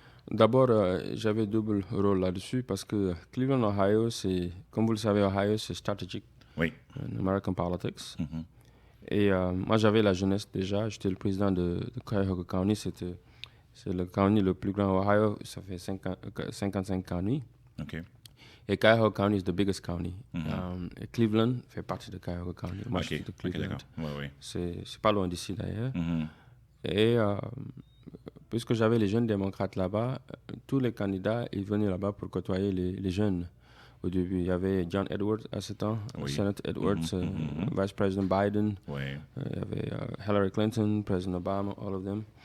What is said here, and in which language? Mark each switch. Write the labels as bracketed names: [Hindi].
[French] D'abord, j'avais double rôle là-dessus parce que Cleveland, Ohio, c'est, comme vous le savez, Ohio, c'est stratégique. Oui. [English] In American politics. [French] Et moi, j'avais la jeunesse déjà. J'étais le président de Cuyahoga County. C'est le county le plus grand au Ohio. Ça fait 55 counties. OK. [English] Et Cuyahoga County is the biggest county. [French] Et Cleveland fait partie de Cuyahoga County. Moi, je suis de Cleveland. C'est pas loin d'ici, d'ailleurs. Et puisque j'avais les jeunes démocrates là-bas, tous les candidats, ils venaient là-bas pour côtoyer les jeunes. Au début, il y avait John Edwards à ce temps, Senator Edwards, Vice President Biden, il y avait Hillary Clinton, President Obama, [English] all of them.